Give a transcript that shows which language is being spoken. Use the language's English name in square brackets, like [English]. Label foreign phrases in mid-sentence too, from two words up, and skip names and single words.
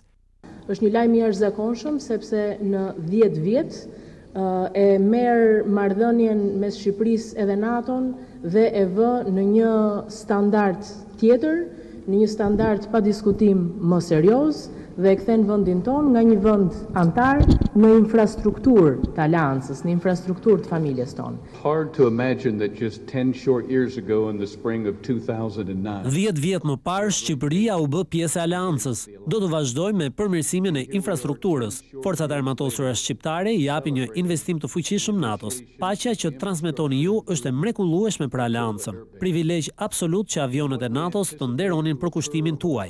[Albanian] Është një lajm i jashtëzakonshëm sepse në 10 vjet e merr marrëdhënien mes Shqipërisë edhe NATO-n dhe e vë në një standard tjetër, në një standard pa diskutim më serioz dhe e kthen vendin ton nga një vend antar në infrastrukturë të Aleancës, në infrastrukturë të familjes tonë. [English] Hard to imagine that just 10 short years ago in the spring of 2009. [Albanian] 10 vjet më parë Shqipëria u bë pjesë e Aleancës. Do të vazhdojmë me përmirësimin e infrastrukturës. Forcat armatosura shqiptare i japin një investim të fuqishëm NATO-s. Paqja që transmetoni ju është e mrekullueshme për Aleancën. Privilegj absolut që avionet e NATO-s të nderonin përkushtimin tuaj.